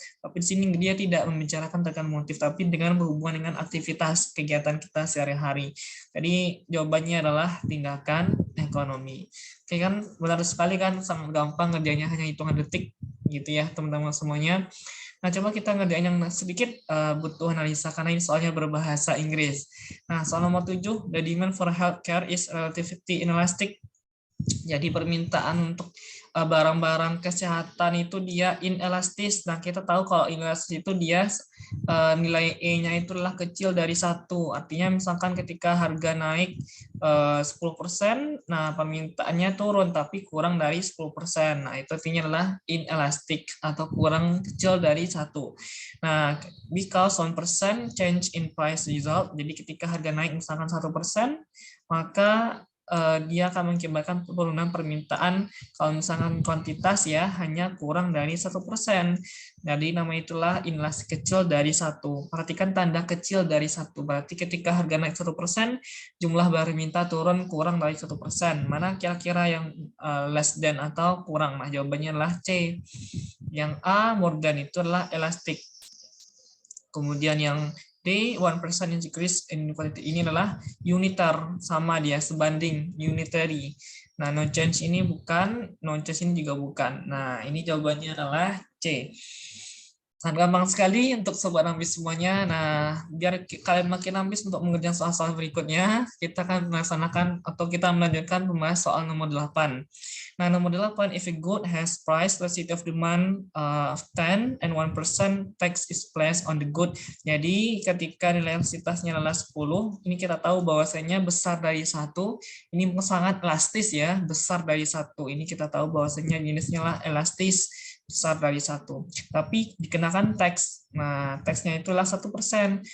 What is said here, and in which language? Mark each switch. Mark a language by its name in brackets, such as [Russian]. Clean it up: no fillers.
[Indonesian] Tapi di sini dia tidak membicarakan tentang motif, tapi dengan berhubungan dengan aktivitas kegiatan kita sehari-hari. Jadi jawabannya adalah tindakan ekonomi. Oke kan, benar sekali kan, sangat gampang ngerjainnya hanya hitungan detik gitu ya teman-teman semuanya. Nah, coba kita ngerjain yang sedikit butuh analisa karena ini soalnya berbahasa Inggris. Nah, soal nomor 7, [English] the demand for healthcare is relatively inelastic. [Indonesian] Jadi permintaan untuk barang-barang kesehatan itu dia inelastis. Nah, kita tahu kalau inelastis itu dia nilai E-nya itu adalah kecil dari 1. Artinya misalkan ketika harga naik 10%, nah permintaannya turun tapi kurang dari 10%. Nah, itu artinya adalah inelastic atau kurang kecil dari 1. [English] Nah, because 1% change in price result. [Indonesian] Jadi ketika harga naik misalkan 1%, maka dia akan mengakibatkan penurunan permintaan kalau misalkan kuantitas ya hanya kurang dari 1%. Jadi nama itulah inelastis kecil dari 1. Perhatikan tanda kecil dari 1. Berarti ketika harga naik 1%, jumlah barang minta turun kurang dari 1%. Mana kira-kira yang [English] less than [Indonesian] atau kurang? Nah, jawabannya adalah C. Yang A, [English] more than [Indonesian] itu adalah elastic. Kemudian yang D, [English] 1% increase in quality [Indonesian] ini adalah unitar, sama dia, sebanding, unitary. Nah, [English] no change [Indonesian] ini bukan, no change ini juga bukan. Nah, ini jawabannya adalah C. Sangat gampang sekali untuk sobat ambis semuanya. Nah, biar kalian makin ambis untuk mengerjakan soal-soal berikutnya, kita akan melaksanakan atau kita melanjutkan pembahas soal nomor 8. Nah, nomor 8, [English] if a good has price velocity of demand of 10 and 1% tax is placed on the good. [Indonesian] Jadi, ketika nilai elastisitasnya adalah 10, ini kita tahu bahwasanya besar dari 1, ini sangat elastis ya, besar dari 1. Ini kita tahu bahwasanya jenisnya adalah elastis, besar dari 1. Tapi dikenakan tax. Nah, taxnya itulah 1%.